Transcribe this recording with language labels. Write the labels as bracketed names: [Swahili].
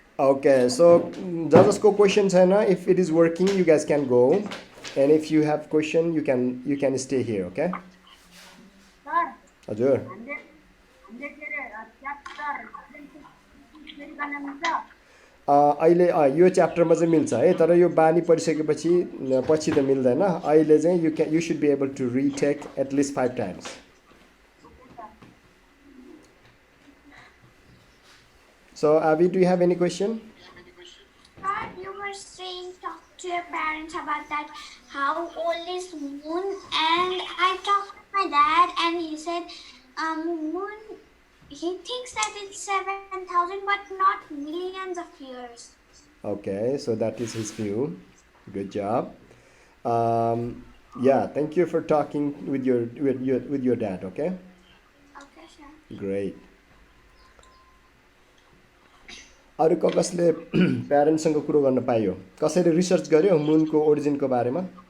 [English] Okay, so जसको question छैन, if it is working, you guys can go, and if you have question, you can stay here, okay? [Nepali] Sir हजुर। हामीले के अरे chapter गर्न मिल्छ अहिले यो च्याप्टरमा चाहिँ मिल्छ है, तर यो बानी परिसकेपछि पछि त मिल्दैन। [English] अहिले चाहिँ you should be able to retake at least 5 times. So Abhi, do you have any question? Sir, you were saying talk to your parents about that how old is moon, and I talked to my dad and he said moon, he thinks that it's 7,000 but not millions of years. Okay, so that is his view. Good job. Yeah, thank you for talking with your dad, okay? Okay, sir. Great. [Nepali] अरू कसले प्यारेन्ट्ससँग कुरो गर्न पायो? कसैले research गर्यो मुनको ओरिजिनको बारेमा?